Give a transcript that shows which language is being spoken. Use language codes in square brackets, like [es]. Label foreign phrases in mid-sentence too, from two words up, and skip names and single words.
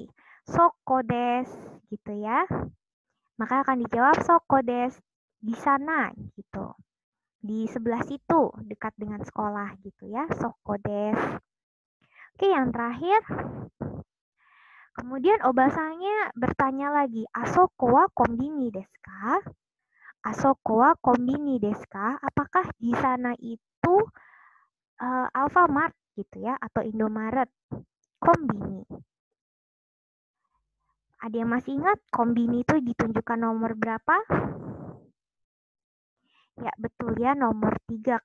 [ja] Soko des, [id] gitu ya. Maka akan dijawab [ja] soko des, [id] di sana, gitu. Di sebelah situ, dekat dengan sekolah, gitu ya. [ja] Soko des. [id] Oke, yang terakhir. Kemudian Obasangnya bertanya lagi, [ja] Asoko wa kombini desu ka? Asoko wa kombini desu ka? [id] Apakah di sana itu Alfamart gitu ya, atau Indomaret? Kombini. Ada yang masih ingat kombini itu ditunjukkan nomor berapa? Ya betul ya, nomor 3.